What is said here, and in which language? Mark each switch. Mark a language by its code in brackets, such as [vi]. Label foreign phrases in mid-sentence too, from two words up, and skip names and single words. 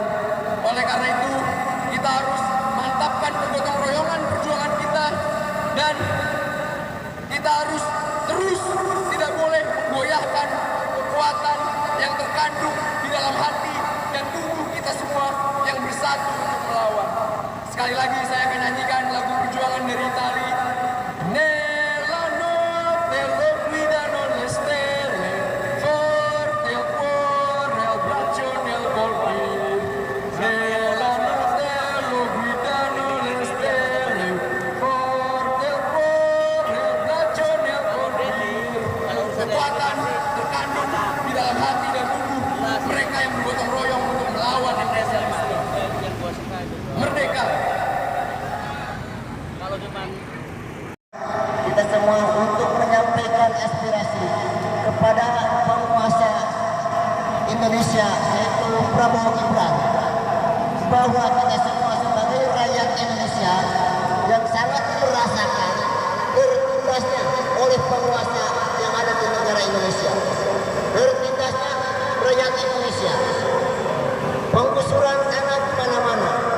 [id] Oleh karena itu kita harus mantapkan kegotong royongan perjuangan kita, dan kita harus terus tidak boleh menggoyahkan kekuatan yang terkandung di dalam hati dan tubuh kita semua yang bersatu untuk melawan. Sekali lagi saya akan nyanyikan lagu perjuangan dari Itali. [it] Nella notte lo guidano le stelle, forte il cuore al braccio nel colpire. Nella notte lo guidano le stelle, forte il cuore al braccio nel colpire. [id] Kekuatan terkandung di dalam hati dan tubuh mereka yang bergotong royong untuk melawan imperialisme. Merdeka. Kalau cuman kita semua untuk menyampaikan aspirasi kepada penguasa Indonesia, yaitu Prabowo Gibran, bahwa kita semua sebagai rakyat Indonesia yang sangat merasakan tertindasnya oleh penguasa yang ada di negara Indonesia, tertindasnya rakyat Indonesia, penggusuran tanah di mana-mana.